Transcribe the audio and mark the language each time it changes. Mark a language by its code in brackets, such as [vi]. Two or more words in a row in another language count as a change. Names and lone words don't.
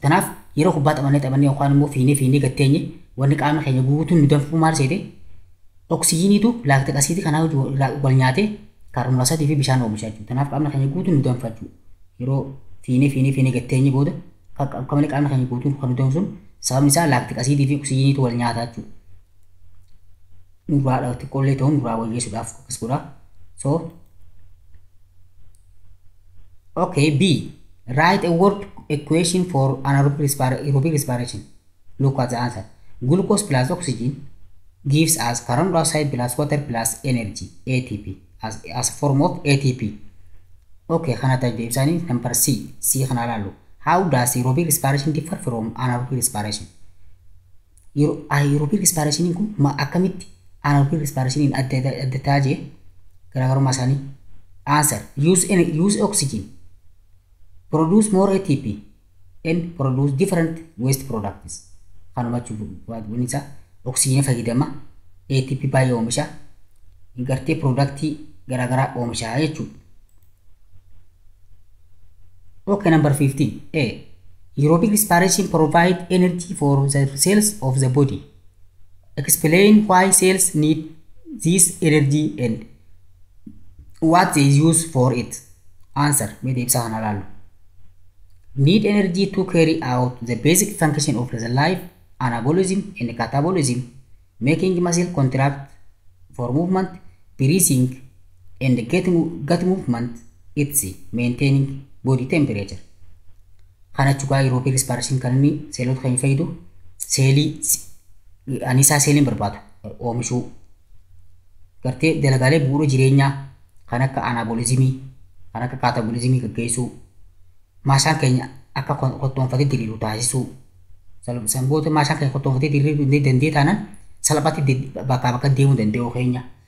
[om] Kanaaf yeroo kubbaa taphannee yookaan immoo fiinee gatteenye wanni qaama keenya guutuun nu danfuu maal seete oxygeniitu lactic acid kana wal nyaatee kaarboon daayooksaayidii fi bishaan oomisha jechuudha. Kanaaf qaamni keenya guutuun nu danfa jechuudha. Yeroo fiinee gatteenye booda akka malee qaamni keenya guutuun kan nu danfisuun sababni isaa [en] lactic acid [om] fi oxygeniitu wal nyaata jechuudha. Nurraa xiqqoollee ta'uun nurraa wayyeessuudhaaf akkas godha. [en] So okay, B. Write a word equation for anaerobic respiration. Look at the answer. Glucose plus oxygen gives us carbon dioxide plus water plus energy, ATP, as a form of ATP. Okay, number C. How does aerobic respiration differ from anaerobic respiration? Aerobic respiration [om] kun ma akkamitti [en] anaerobic respiration [om] in adda taajee garaagarummaa isaanii. [en] Answer. Use oxygen. Produce more ATP and produce different waste products. [om] Kanuma jechuun isaa oxygen fayyadama ATP baay'ee oomisha gartee productii garaagaraa oomisha jechuudha. [en] Okay, number 15. A. Aerobic respiration provide energy for the cells of the body. Explain why cells need this energy and what they use for it. Answer. Need energy to carry out the basic function of the life, anabolism and catabolism, making muscle contract for movement, breathing, and gut movement, etc., maintaining body temperature. [om] Kana chugaa [en] aerobic respiration [om] kan inni seelota kan fayyadu seelii anisaa seeliin barbaadu oomishuu gartee dalagaalee bu'uura jireenyaa kan akka anabolismii kan akka catabolismii gaggeessuu maashaan keenya akka qottoonfatee diriiru taasisuu sanboota maashaan keenya qottoonfatee diriiruu dandee taanaan salphaatti bakka deemuu danda'u keenya